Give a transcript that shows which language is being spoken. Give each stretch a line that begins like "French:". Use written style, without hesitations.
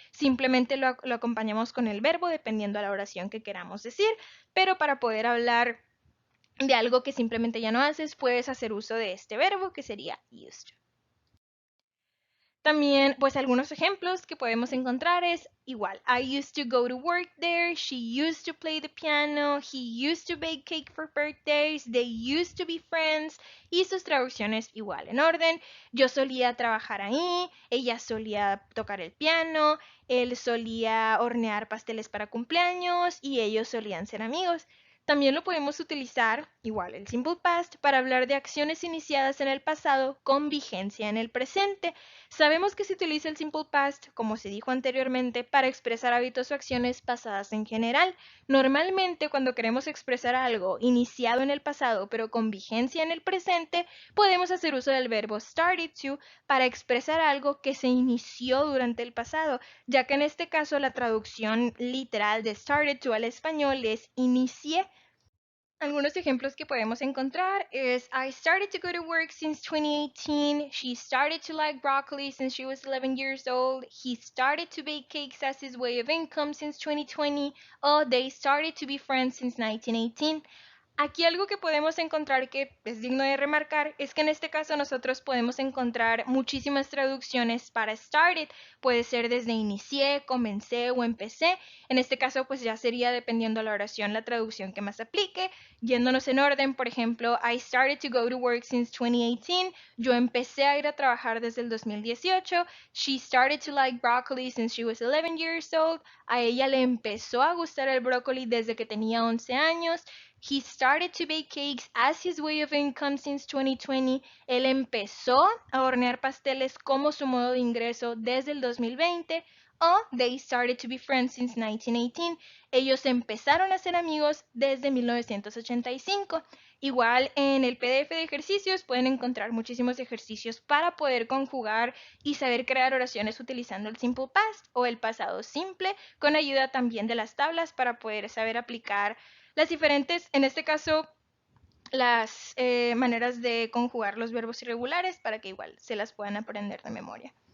Spanish: Simplemente lo acompañamos con el verbo dependiendo de la oración que queramos decir, pero para poder hablar de algo que simplemente ya no haces, puedes hacer uso de este verbo que sería used to. También, pues algunos ejemplos que podemos encontrar es igual.
English: I used to go to work there. She used to play the piano. He used to bake cake for birthdays. They used to be friends.
Spanish: Y sus traducciones igual en orden. Yo solía trabajar ahí. Ella solía tocar el piano. Él solía hornear pasteles para cumpleaños. Y ellos solían ser amigos. También lo podemos utilizar, igual el simple past, para hablar de acciones iniciadas en el pasado con vigencia en el presente. Sabemos que se utiliza el simple past, como se dijo anteriormente, para expresar hábitos o acciones pasadas en general. Normalmente, cuando queremos expresar algo iniciado en el pasado pero con vigencia en el presente, podemos hacer uso del verbo started to para expresar algo que se inició durante el pasado, ya que en este caso la traducción literal de started to al español es inicié. Algunos ejemplos que podemos encontrar es
English: I started to go to work since 2018. She started to like broccoli since she was 11 years old. He started to bake cakes as his way of income since 2020. Or they started to be friends since 1918.
Spanish: Aquí algo que podemos encontrar que es digno de remarcar es que en este caso nosotros podemos encontrar muchísimas traducciones para started. Puede ser desde inicié, comencé o empecé. En este caso pues ya sería dependiendo de la oración la traducción que más aplique. Yéndonos en orden, por ejemplo,
English: I started to go to work since 2018.
Spanish: Yo empecé a ir a trabajar desde el 2018.
English: She started to like broccoli since she was 11 years old.
Spanish: A ella le empezó a gustar el brócoli desde que tenía 11 años.
English: He started to bake cakes as his way of income since 2020.
Spanish: Él empezó a hornear pasteles como su modo de ingreso desde el 2020.
English: O they started to be friends since 1918.
Spanish: Ellos empezaron a ser amigos desde 1985. Igual en el PDF de ejercicios pueden encontrar muchísimos ejercicios para poder conjugar y saber crear oraciones utilizando el simple past o el pasado simple, con ayuda también de las tablas para poder saber aplicar las diferentes, en este caso, las maneras de conjugar los verbos irregulares para que igual se las puedan aprender de memoria.